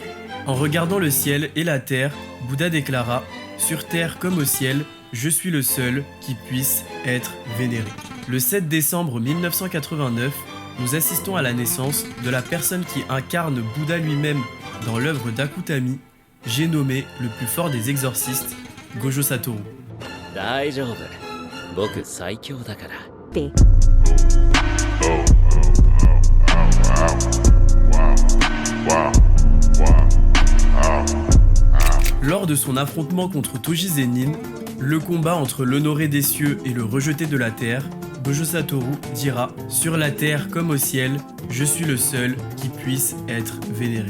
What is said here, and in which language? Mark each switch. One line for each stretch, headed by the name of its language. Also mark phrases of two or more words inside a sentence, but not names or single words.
French: En regardant le ciel et la terre, Bouddha déclara « Sur terre comme au ciel, je suis le seul qui puisse être vénéré ». Le 7 décembre 1989, nous assistons à la naissance de la personne qui incarne Bouddha lui-même dans l'œuvre d'Akutami, j'ai nommé le plus fort des exorcistes, Gojo Satoru.
Japanese: 大丈夫僕最強だから
French: Lors de son affrontement contre Toji Zenin, le combat entre l'honoré des cieux et le rejeté de la terre, Gojo Satoru dira « Sur la terre comme au ciel, je suis le seul qui puisse être vénéré ».